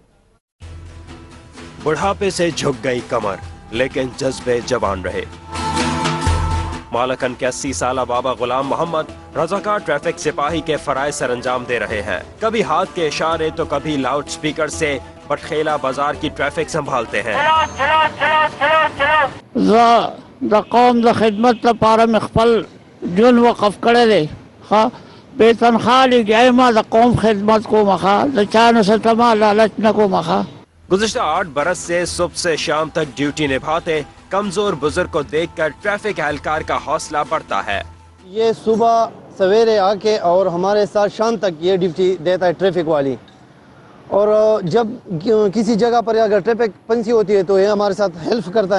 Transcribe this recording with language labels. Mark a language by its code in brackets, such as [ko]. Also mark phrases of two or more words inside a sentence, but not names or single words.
[ur] بڑھاپے سے جھک گئی کمر لیکن جذبے جوان رہے۔ مالاکنڈ کے 80 سالہ بابا غلام محمد رضاکار ٹریفک سپاہی کے فرائض سر انجام دے رہے ہیں۔ کبھی ہاتھ کے اشارے تو کبھی لاؤڈ سپیکر سے بٹخیلا بازار کی ٹریفک سنبھالتے ہیں۔ [ps] دا قوم دا خدمت لپاره مې خپل جون وقف کړی دی، ښه بې تنخواه لګیا ما د قوم خدمت کوم، ښه د چا نه ستما لالچ نه کوم، ښه [ur] گزشتہ 8 برس سے صبح سے شام تک ڈیوٹی نبھاتے کمزور بزرگ کو دیکھ کر ٹریفک اہلکار کا حوصلہ بڑھتا ہے۔ یہ صبح سویرے آ کے اور ہمارے ساتھ شام تک یہ ڈیوٹی دیتا ہے ٹریفک والی، اور جب کسی جگہ پر اگر ٹریفک پنسی ہوتی ہے تو یہ ہمارے ساتھ ہیلپ کرتا ہے۔